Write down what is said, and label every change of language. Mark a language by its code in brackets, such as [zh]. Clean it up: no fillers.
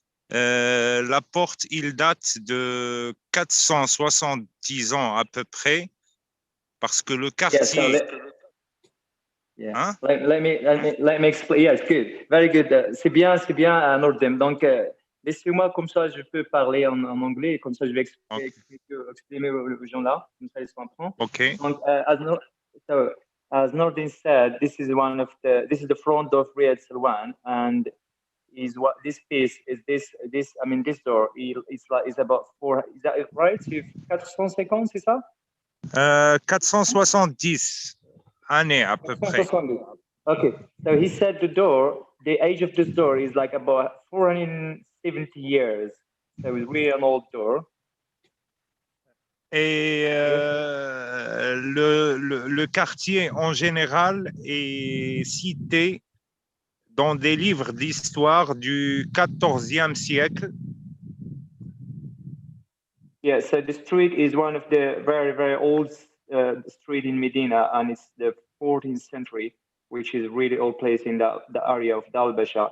[fr] La porte, il date de 470 ans à peu près, parce que le quartier... [en] Yeah. [fr] Hein? [en] Let me explain. Yes, good, very good. [fr] C'est bien, [en] Nordin. Donc, [fr] Laissez-moi, comme ça, je peux parler en anglais, et comme ça, je vais Ok. exprimer aux gens là, comme ça, ils sont prêts. OK. [en] Donc, as Nordin said, this is the front of Riyadh Salwan, and is what this piece is this door is about 4, is that right? [fr] 450, c'est ça? 470 années à peu près. 470. [en] Okay, so he said the age of this door is like about 470 years. So it's really an old door. [fr] Et le quartier en général est cité dans des livres d'histoire du XIVe siècle. [en] Yeah, so the street is one of the very, very old street in Medina, and it's the 14th century, which is really old place in the area of Dalbasha.